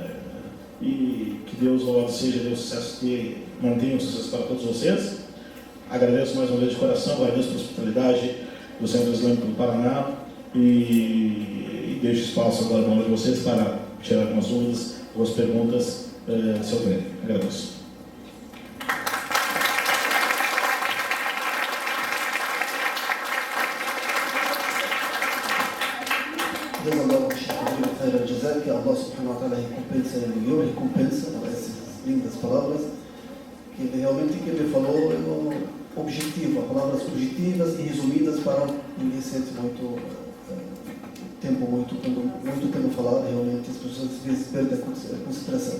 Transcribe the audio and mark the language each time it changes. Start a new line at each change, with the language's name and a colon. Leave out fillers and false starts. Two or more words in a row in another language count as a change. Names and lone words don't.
Portuguese: E que Deus louvado seja, Deus sucesso, que mantenha o sucesso para todos vocês. Agradeço mais uma vez de coração, agradeço pela hospitalidade do Centro Islâmico do Paraná e deixo espaço agora para de vocês para tirar algumas dúvidas, algumas perguntas, se houver. Agradeço.
Arabic: جزا الله الشيخ خير الجزاء,
Portuguese: que
Arabic: الله سبحانه وتعالى
Portuguese: recompensa por essas lindas palavras, que realmente que ele falou é objetivo, palavras objetivas e resumidas para ninguém sente muito tempo falar, realmente as pessoas às vezes perdem a concentração.